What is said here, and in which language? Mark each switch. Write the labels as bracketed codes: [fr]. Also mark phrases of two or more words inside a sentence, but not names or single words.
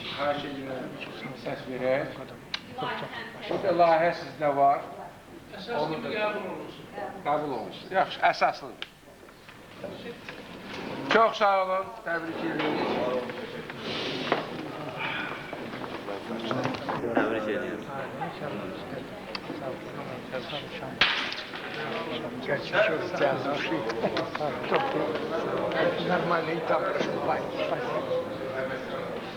[az] Xahiş edirəm, səs verək. Bu da layihə sizdə var. Əsaslı qəbul olunsun. Qəbul olunsun. Yaxşı, əsaslı. Çox sağ olun, təbrik edirik. Təbrik edirəm. [tr] Gerçekten çok güzel. [ru] Çok nормальный этап. Спасибо.